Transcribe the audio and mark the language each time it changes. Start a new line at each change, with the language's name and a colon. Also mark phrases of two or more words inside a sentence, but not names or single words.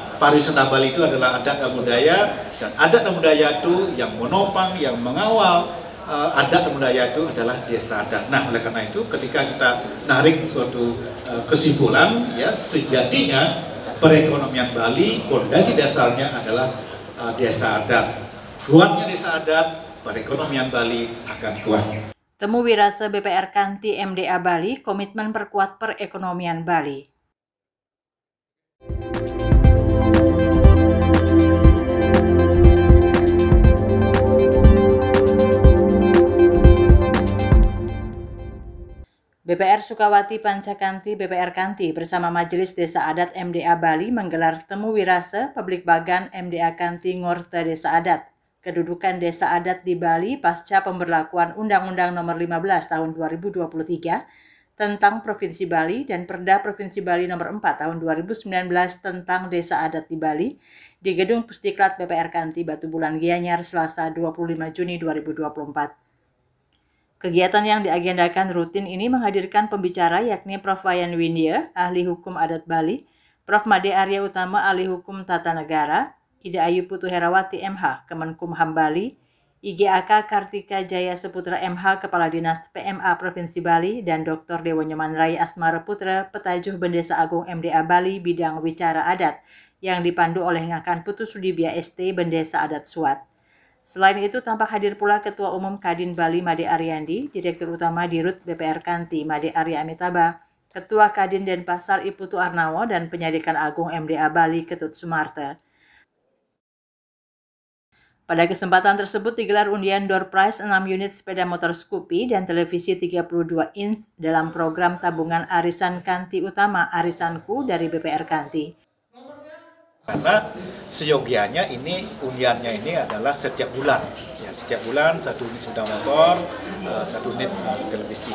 Indonesian: Pariwisata Bali itu adalah adat dan budaya, dan adat dan budaya itu yang menopang, yang mengawal adat dan budaya itu adalah desa adat. Nah, oleh karena itu ketika kita narik suatu kesimpulan, ya sejatinya perekonomian Bali fondasi dasarnya adalah desa adat. Kuatnya desa adat, perekonomian Bali akan kuat. Temu Wirase BPR Kanti MDA Bali komitmen perkuat perekonomian Bali. BPR Sukawati Pancakanti BPR Kanti bersama Majelis Desa Adat MDA Bali menggelar Temu Wirase Publik Bagan MDA Kanti Ngorte Desa Adat. Kedudukan Desa Adat di Bali pasca pemberlakuan Undang-Undang Nomor 15 Tahun 2023 tentang Provinsi Bali dan Perda Provinsi Bali Nomor 4 Tahun 2019 tentang Desa Adat di Bali di Gedung Pusdiklat BPR Kanti Batu Bulan Gianyar Selasa 25 Juni 2024. Kegiatan yang diagendakan rutin ini menghadirkan pembicara yakni Prof. Wayan Windia, Ahli Hukum Adat Bali, Prof. Made Arya Utama, Ahli Hukum Tata Negara, Ida Ayu Putu Herawati MH, Kemenkumham Bali, IGAK Kartika Jaya Seputra MH, Kepala Dinas PMA Provinsi Bali, dan Dr. Dewo Nyoman Rai Asmara Putra, Petajuh Bendesa Agung MDA Bali Bidang Wicara Adat, yang dipandu oleh Ngakan Putu Sudibya ST Bendesa Adat Suat. Selain itu, tampak hadir pula Ketua Umum Kadin Bali Made Aryandi, Direktur Utama Dirut BPR Kanti Made Arya Amitabha, Ketua Kadin Denpasar Iputu Arnawo, dan Penyelidikan Agung MDA Bali Ketut Sumarte. Pada kesempatan tersebut digelar undian
English: door prize
Indonesian: 6 unit sepeda motor Scoopy dan televisi 32 inch dalam program tabungan Arisan Kanti Utama Arisanku dari BPR Kanti. Karena seyogianya ini undiannya ini adalah setiap bulan, ya setiap bulan 1 unit sepeda motor, 1 unit televisi.